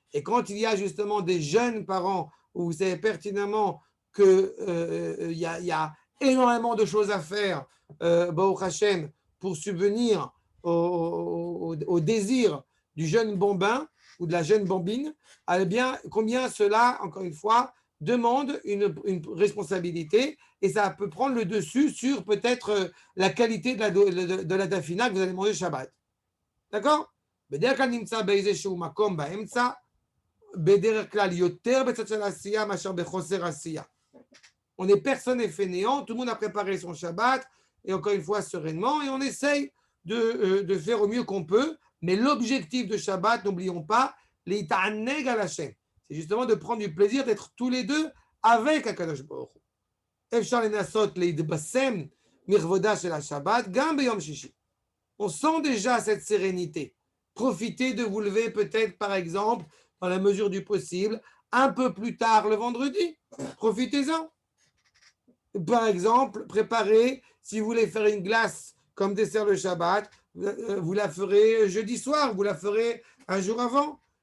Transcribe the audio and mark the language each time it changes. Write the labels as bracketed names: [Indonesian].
[French] Et quand il y a justement des jeunes parents où vous savez pertinemment qu'il y a énormément de choses à faire, Baruch Hashem, pour subvenir au désir du jeune bambin ou de la jeune bambine, eh bien, combien cela, encore une fois, demande une responsabilité et ça peut prendre le dessus sur peut-être la qualité de la dafina que vous allez manger Shabbat. d'accord? [Hebrew] בדרך כלל נמצא באיזשהו מקום באמצע, בדרך כלל יותר בצד של העשייה מאשר בחוסר עשייה. [French] On est personne est fainéant, tout le monde a préparé son Shabbat, et encore une fois sereinement, et on essaye de faire au mieux qu'on peut, mais l'objectif de Shabbat, n'oublions pas, [Hebrew] l'ita'anneg al Hashem. [French] C'est justement de prendre du plaisir d'être tous les deux avec HaKadosh Baruch Hu. [Hebrew] אפשר לנסות להתבשם מכבודה של השבת, גם ביום שישי. [French] On sent déjà cette sérénité. Profitez de vous lever peut-être, par exemple, dans la mesure du possible, un peu plus tard le vendredi. Profitez-en. Par exemple, préparez, si vous voulez faire une glace comme dessert le Shabbat, vous la ferez jeudi soir, vous la ferez un jour avant.